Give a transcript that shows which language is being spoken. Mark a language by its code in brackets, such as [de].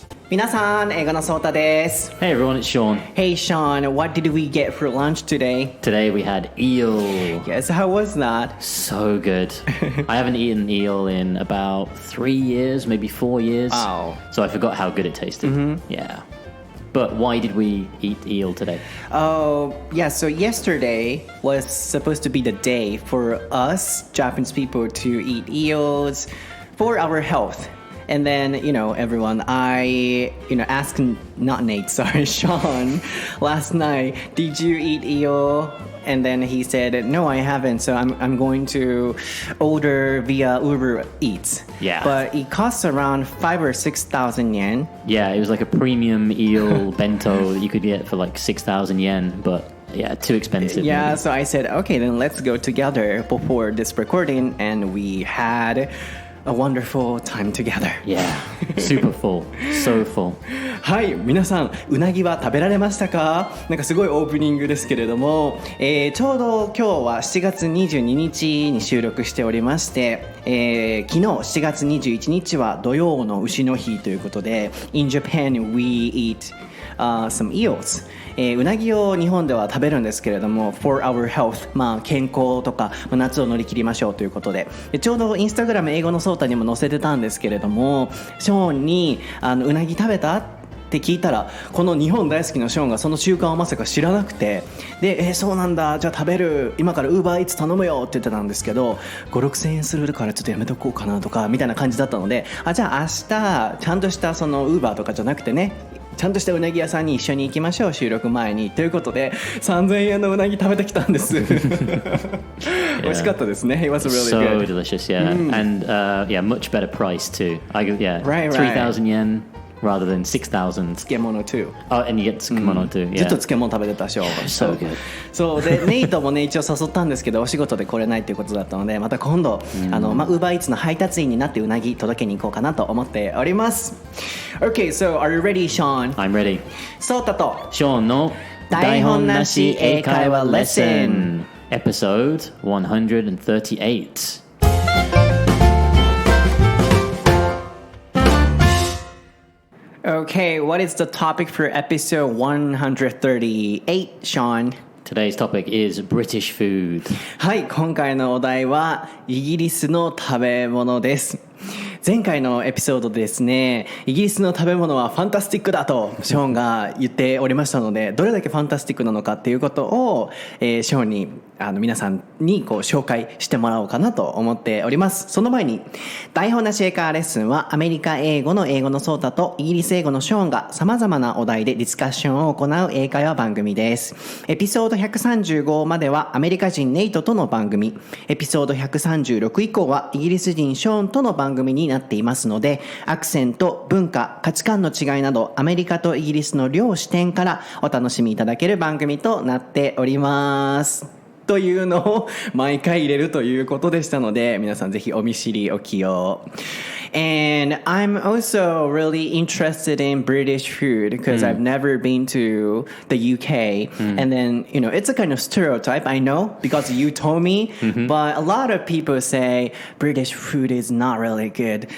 [ja] 皆さん、英語のそーたです。 [en] Hey everyone, it's Sean. Hey Sean, what did we get for lunch today? Today we had eel. Yes, how was that? So good. I haven't eaten eel in about 3 years, maybe 4 years. Wow. So I forgot how good it tasted. Yeah. But why did we eat eel today? Oh, yeah, so yesterday was supposed to be the day for us, Japanese people, to eat eels for our health.And then, everyone, I asked, not Nate, sorry, Sean, last night, did you eat eel? And then he said, no, I haven't. So I'm going to order via Uber Eats. Yeah. But it costs around 5,000 or 6,000 yen. Yeah, it was like a premium eel bento that you could get for like 6,000 yen, but yeah, too expensive. Yeah, maybe. so I said, okay, then let's go together before this recording. And we had a wonderful time together. Yeah, super full, so full. [ja] はい、皆さん、うなぎは食べられましたか？なんかすごいオープニングですけれども、ちょうど今日は7月22日に収録しておりまして、昨日7月21日は土曜の丑の日ということで、 [en] In Japan we eat、some eels。 [ja] うなぎを日本では食べるんですけれども [en] for our health、 [ja] 健康とか夏を乗り切りましょうということで、ちょうどインスタグラム英語のソータにも載せてたんですけれども、ショーンにうなぎ食べた？って聞いたら、この日本大好きなショーンがその習慣をまさか知らなくて、で、そうなんだ、じゃあ食べる、今からウーバーイーツ頼むよって言ってたんですけど、5、6千円するからちょっとやめとこうかなとかみたいな感じだったので、じゃあ明日ちゃんとしたそのウーバーとかじゃなくてね、ちゃんとしたうなぎ屋さんに一緒に行きましょう、収録前にということで3000円のうなぎ食べてきたんです美味しかったですね。 [en] It was really so good. delicious, yeah. And yeah, much better price too. Right. 3,000 yen rather than 6,000. 漬物 too. Oh, and you get 漬物 too. Yeah. [ja] ずっと漬物食べてたしょ。 [en] So good. [ja] そうでネイトもね一応誘ったんですけどお仕事で来れないということだったので、また今度ウーバーイーツの配達員になってうなぎ届けに行こうかなと思っております。 [en] Okay, so are you ready, Sean? I'm ready. [ja] ソータと Sean の台本なし英会話レッスン [en] Episode 138. Okay, what is the topic for episode 138, Sean? Today's topic is British food. [ja] はい、今回のお題はイギリスの食べ物です。前回のエピソードでですね、イギリスの食べ物はファンタスティックだとショーンが言っておりましたので、どれだけファンタスティックなのかっていうことを、ショーンに皆さんに紹介してもらおうかなと思っております。その前に台本なし英会話レッスンはアメリカ英語の英語のソータとイギリス英語のショーンが様々なお題でディスカッションを行う英会話番組です。エピソード135まではアメリカ人ネイトとの番組、エピソード136以降はイギリス人ショーンとの番組になっていますので、アクセント、文化、価値観の違いなどアメリカとイギリスの両視点からお楽しみいただける番組となっておりますというのを毎回入れるということでしたので、皆さんぜひお見知りおきを。 [en] And I'm also really interested in British food because I've never been to the UK. And then, it's a kind of stereotype, I know, because you told me. But a lot of people say British food is not really good.